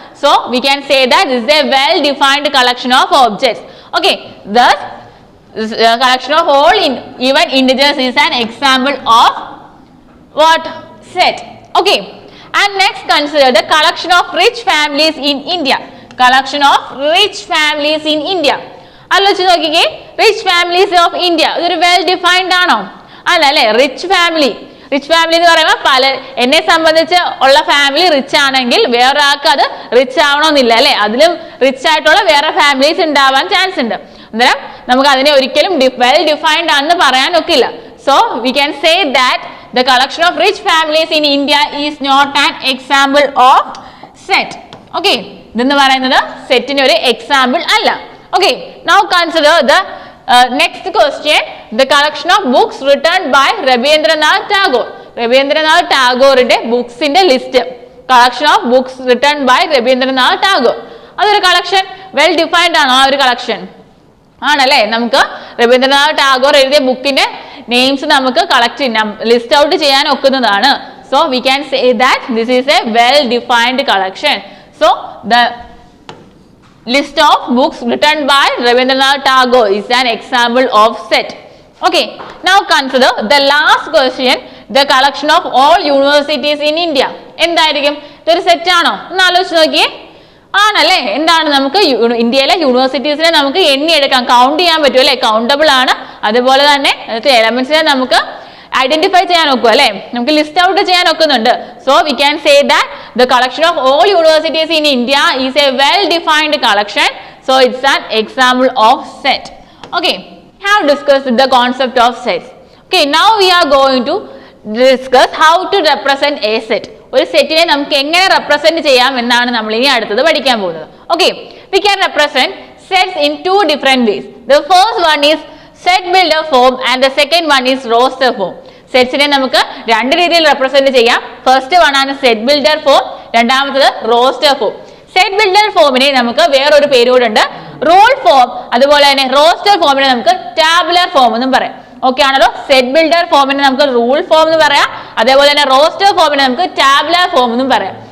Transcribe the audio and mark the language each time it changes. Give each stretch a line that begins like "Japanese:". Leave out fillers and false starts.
English: So we can say that this is a well defined collection of objects. Okay, thus collection of all even integers is an example of what? Set. Okay, and next consider the collection of rich families in India. Collection of rich families in India.
Malayalam: ആലോചിച്ച് നോക്കിക്കേ,
English: rich families of India
Malayalam: ഇതൊരു well defined ആണോ? അല്ല അല്ലെ. Rich family എന്ന് പറയുമ്പോൾ എന്നെ സംബന്ധിച്ച് ഉള്ള ഫാമിലി റിച്ച് ആണെങ്കിൽ വേറൊരാൾക്ക് അത് റിച്ച് ആവണമെന്നില്ല അല്ലെ. അതിലും റിച്ച് ആയിട്ടുള്ള വേറെ ഫാമിലീസ് ഉണ്ടാവാൻ ചാൻസ് ഉണ്ട്. അന്നേരം നമുക്ക് അതിനെ ഒരിക്കലും വെൽ ഡിഫൈൻഡ് ആണെന്ന് പറയാൻ ഒക്കില്ല.
English: So we can say that the collection of rich families in India is not an example of set.
Malayalam: Okay, ഇതെന്ന് പറയുന്നത് സെറ്റിന് ഒരു എക്സാമ്പിൾ അല്ല.
English: Okay, now consider the next question, the collection of books written by Rabindranath Tagore.
Malayalam: Ravindranath ടാഗോറിന്റെ ബുക്സിന്റെ list.
English: Collection of books written by Rabindranath Tagore.
Malayalam: അതൊരു collection well defined ആണോ? ആ ഒരു കളക്ഷൻ ആണല്ലേ. നമുക്ക് രവീന്ദ്രനാഥ് ടാഗോർ എഴുതിയ ബുക്കിന്റെ നെയിംസ് നമുക്ക് ലിസ്റ്റ് ഔട്ട് ചെയ്യാൻ ഒക്കുന്നതാണ്.
English: So we can say that this is a well defined collection. So the list of books written by Rabindranath Tagore is an example of set. Okay, now consider the last question, the collection of all universities in India.
Malayalam: എന്തായിരിക്കും? ഇതൊരു set ആണോ എന്ന് ആലോചിച്ച് നോക്കിയേ. ആണല്ലേ. എന്താണ്? നമുക്ക് ഇന്ത്യയിലെ യൂണിവേഴ്സിറ്റീസിനെ നമുക്ക് എണ്ണിയെടുക്കാം, കൗണ്ട് ചെയ്യാൻ പറ്റും അല്ലെ. കൗണ്ടബിൾ ആണ്. അതുപോലെ തന്നെ എലമെന്റ്സിനെ നമുക്ക് ഐഡന്റിഫൈ ചെയ്യാൻ ഒക്കും അല്ലെ. നമുക്ക് ലിസ്റ്റ് ഔട്ട് ചെയ്യാൻ ഒക്കുന്നുണ്ട്.
English: So we can say that the collection of all universities in India is a well defined collection. So it's an example of set. Okay, have discussed the concept of sets. Okay, now we are going to discuss how to represent a set.
Malayalam: ഒരു സെറ്റിനെ നമുക്ക് എങ്ങനെ represent ചെയ്യാം എന്നാണ് നമ്മൾ ഇനി അടുത്തത് പഠിക്കാൻ പോകുന്നത്.
English: Okay, we can represent sets in 2 different ways. The first one is set builder form and the second one is roster form.
Malayalam: സെറ്റ്സിനെ നമുക്ക് രണ്ട് രീതിയിൽ റെപ്രസെന്റ് ചെയ്യാം. ഫസ്റ്റ് വൺ ആണ് സെറ്റ് ബിൽഡർ ഫോം, രണ്ടാമത്തത് റോസ്റ്റർ ഫോം. സെറ്റ് ബിൽഡർ ഫോമിനെ നമുക്ക് വേറൊരു പേരുകൂടുണ്ട്, rule form. അതുപോലെ തന്നെ റോസ്റ്റർ ഫോമിനെ നമുക്ക് ടാബുലർ ഫോം എന്നും പറയാം. ഓക്കെ ആണല്ലോ. സെറ്റ് ബിൽഡർ ഫോമിനെ നമുക്ക് റൂൾ ഫോം എന്ന് പറയാം, അതേപോലെ തന്നെ റോസ്റ്റർ ഫോമിനെ നമുക്ക് ടാബുലർ ഫോം എന്നും പറയാം.